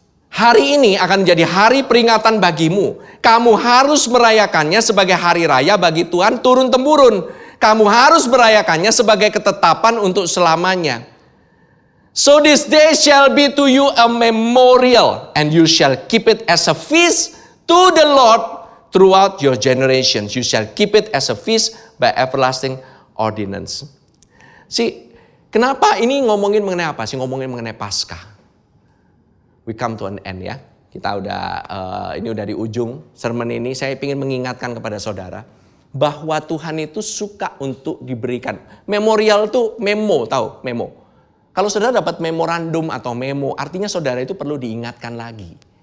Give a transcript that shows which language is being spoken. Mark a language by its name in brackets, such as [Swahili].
[Indonesian] Hari ini akan menjadi hari peringatan bagimu. Kamu harus merayakannya sebagai hari raya bagi Tuhan turun-temurun. Kamu harus merayakannya sebagai ketetapan untuk selamanya. [English] So this day shall be to you a memorial, and you shall keep it as a feast to the Lord throughout your generations. You shall keep it as a feast by everlasting ordinance. [Indonesian] Kenapa ini ngomongin mengenai apa sih? Ngomongin mengenai Paskah. [English] We come to an end [Indonesian] ya. Kita ini udah di ujung sermon ini. Saya ingin mengingatkan kepada saudara bahwa Tuhan itu suka untuk diberikan. Memorial itu memo, tahu memo. Kalau saudara dapat memorandum atau memo, artinya saudara itu perlu diingatkan lagi.